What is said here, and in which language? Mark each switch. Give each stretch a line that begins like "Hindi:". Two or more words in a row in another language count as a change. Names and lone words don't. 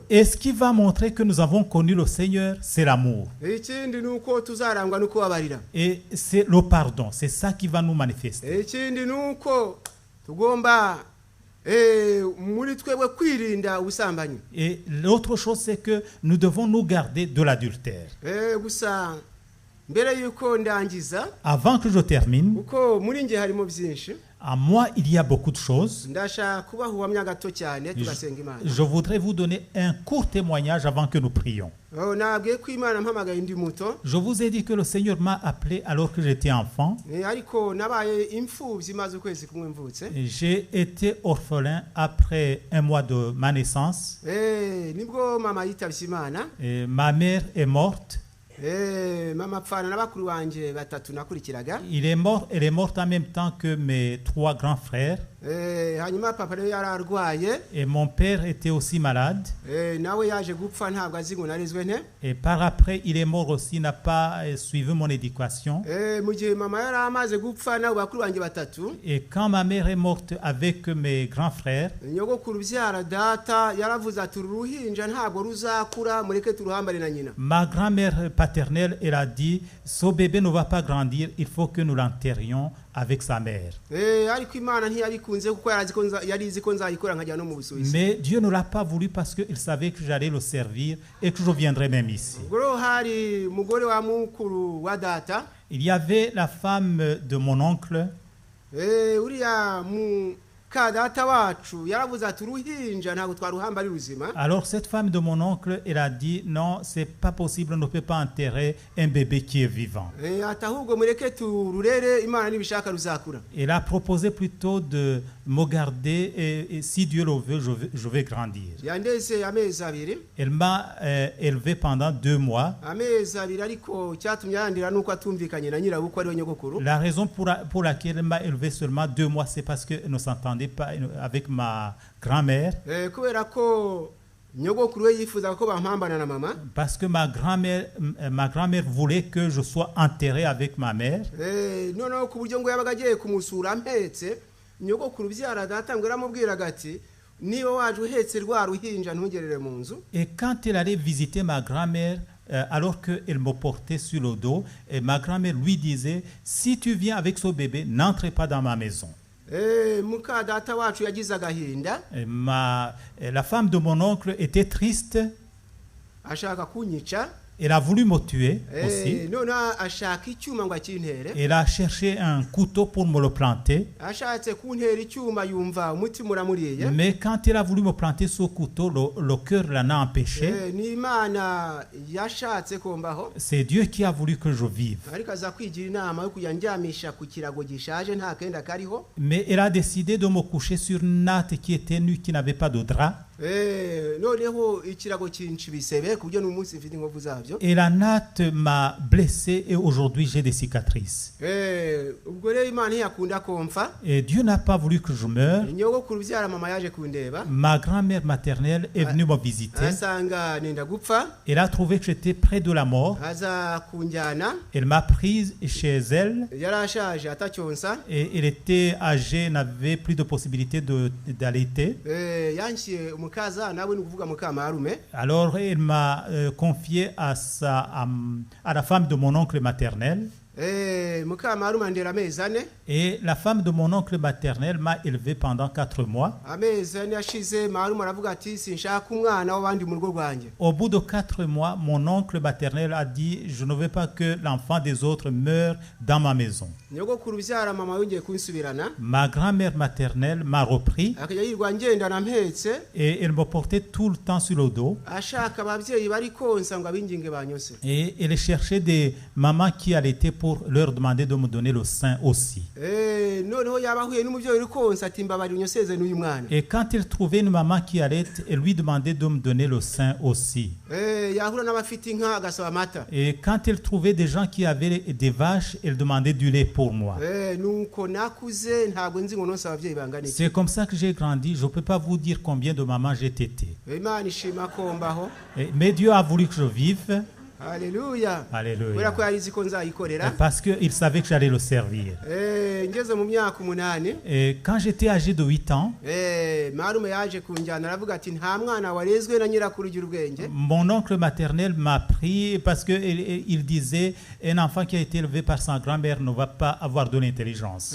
French: Et ce qui va montrer que nous avons connu le Seigneur, c'est l'amour.
Kinyarwanda: Ikindi ni uko tuzarangwa no kubabarira.
French: Et c'est le pardon. C'est ça qui va nous manifester.
Kinyarwanda: Ikindi ni uko tugomba muri twebwe kwirinda ubusambanyi.
French: Et l'autre chose, c'est que nous devons nous garder de l'adultère.
Kinyarwanda: Gusa mbere yuko ndangiza,
French: Avant que je termine,
Kinyarwanda: uko muri nge harimo byinshi,
French: à moi, il y a beaucoup de choses.
Kinyarwanda: ndashaka kubaha ubuhamya gato cyane tugasenga Imana.
French: Je voudrais vous donner un court témoignage avant que nous prions.
Kinyarwanda: Nabwiye ko Imana mpamagaye ndi muto,
French: Je vous ai dit que le Seigneur m'a appelé alors que j'étais enfant.
Kinyarwanda: ariko nabaye imfubyi maze ukwezi kumwe mvutse.
French: J'ai été orphelin après un mois de ma naissance.
Kinyarwanda: Nibwo mama yitabye Imana.
French: Et ma mère est morte.
Kinyarwanda: Mama apfana na bakuru banje batatu nakurikiraga.
French: Elle est morte en même temps que mes 3 grands frères.
Kinyarwanda: Hanyuma papa rero yararwaye.
French: Et mon père était aussi malade.
Kinyarwanda: Nawe yaje gupfa ntabwo azi ngo narezwe nte.
French: Et par après, il est mort aussi, il n'a pas suivi mon éducation.
Kinyarwanda: Mu gihe mama yari amaze gupfa nawe bakuru banje batatu.
French: Et quand ma mère est morte avec mes grands frères,
Kinyarwanda: nyogokuru byara data yaravuze ati uruhinja ntabwo ruzakura mureke turuhambare na nyina.
French: Ma grand-mère paternelle, elle a dit, ce bébé ne va pas grandir, il faut que nous l'enterrions avec sa mère.
Kinyarwanda: Ariko Imana ntiyabikunze kuko yarizi ko nzayikora nkajya no mu Busuwisi.
French: Mais Dieu ne l'a pas voulu parce qu'il savait que j'allais le servir et que je viendrais même ici.
Kinyarwanda: Ubwo hari mugore wa mukuru wa data.
French: Il y avait la femme de mon oncle.
Kinyarwanda: Uriya ka data wacu yaravuze ati uruhinja ntabwo twaruhamba ari ruzima.
French: Alors cette femme de mon oncle, elle a dit non, c'est pas possible, on ne peut pas enterrer un bébé qui est vivant.
Kinyarwanda: Ati ahubwo mureke tururere Imana nibishaka ruzakura.
French: Elle a proposé plutôt de me garder et si Dieu le veut, je vais grandir.
Kinyarwanda: Yandeze amezi abiri.
French: Elle m'a élevé pendant 2 mois.
Kinyarwanda: Amezi abiri ariko cyatumye yandira nuko atumvikanye na nyirabukwe ari we nyogokuru.
French: La raison pour laquelle elle m'a élevé seulement 2 mois, c'est parce que ne s'entendait pas avec ma grand-mère.
Kinyarwanda: Kubera ko nyogokuru we yifuza ko bampambana na mama.
French: Parce que ma grand-mère voulait que je sois enterré avec ma mère.
Kinyarwanda: Noneho ku buryo ngo yabaga agiye kumusura mpetse, nyogokuru byara data ngo aramubwiraga ati niba waje uhetse rwa ruhinja ntugerere mu nzu.
French: Et quand elle allait visiter ma grand-mère, alors qu'elle me portait sur le dos, et ma grand-mère lui disait, si tu viens avec ce bébé, n'entre pas dans ma maison.
Kinyarwanda: Muka data wacu yagize agahinda.
French: La femme de mon oncle était triste.
Kinyarwanda: Ashaka kunyica.
French: Elle a voulu me tuer aussi.
Kinyarwanda: None ashaka icyuma ngo akintere.
French: Elle a cherché un couteau pour me le planter.
Kinyarwanda: Ashatse kuntera icyuma yumva umutima uramuriye.
French: Mais quand elle a voulu me planter ce couteau, le cœur l'en a empêché.
Kinyarwanda: Ni Imana yashatse kombaho.
French: C'est Dieu qui a voulu que je vive.
Kinyarwanda: Ariko aza kwigira inama yo kuyanjyamisha ku kirago gishaje nta kenda kariho.
French: Mais elle a décidé de me coucher sur une natte qui était nue, qui n'avait pas de drap.
Kinyarwanda: Noneho ikirago cyinshi bisebe ku buryo n'umunsi mfite inkovu zabyo.
French: Et la natte m'a blessé et aujourd'hui j'ai des cicatrices.
Kinyarwanda: Ubwo rero Imana yakunda komfa.
French: Et Dieu n'a pas voulu que je meure.
Kinyarwanda: Nyogokuru byara mama yaje kundeba.
French: Ma grand-mère maternelle est venue me visiter.
Kinyarwanda: Asanga nenda gupfa.
French: Elle a trouvé que j'étais près de la mort.
Kinyarwanda: Aza kunjyana.
French: Elle m'a prise chez elle.
Kinyarwanda: Yarashaje atacyonsa.
French: Et elle était âgée, n'avait plus de possibilité d'allaiter.
Kinyarwanda: Yanshye umukaza nawe ni kuvuga mukamarume.
French: Alors elle m'a confié à la femme de mon oncle maternel.
Kinyarwanda: Mukamarume ndera amezi ane.
French: Et la femme de mon oncle maternel m'a élevé pendant 4 mois.
Kinyarwanda: Amezi ane yashize marume aravuga ati sinshaka umwana w'abandi mu rugo rwanjye.
French: Au bout de 4 mois, mon oncle maternel a dit je ne veux pas que l'enfant des autres meure dans ma maison.
Kinyarwanda: Nyogokuru byara mama yongeye kunsubirana.
French: Ma grand-mère maternelle m'a repris.
Kinyarwanda: Akajya yirwa ngendana mpetse.
French: Et elle me portait tout le temps sur le dos.
Kinyarwanda: Ashaka ababyeyi bari konsa ngo abinginge banyose.
French: Et elle cherchait des mamans qui allaitaient pour leur demander de me donner le sein aussi. Et quand elle trouvait une maman qui allait, elle lui demandait de me donner le sein aussi. Et quand elle trouvait des gens qui avaient des vaches, elle demandait du lait pour moi. C'est comme ça que j'ai grandi. Je ne peux pas vous dire combien de mamans j'ai tété. Mais Dieu a voulu que je vive.
Kinyarwanda: Haleluya.
French: Alléluia.
Kinyarwanda: Kubera ko yarizi ko nzayikorera.
French: Parce qu'il savait que j'allais le servir.
Kinyarwanda: Ngeze mu myaka 8.
French: Et quand j'étais âgé de 8 ans,
Kinyarwanda: marume yaje kunjyana aravuga ati nta mwana warezwe na nyirakuru ugira ubwenge.
French: mon oncle maternel m'a pris parce qu'il disait un enfant qui a été élevé par sa grand-mère ne va pas avoir de l'intelligence.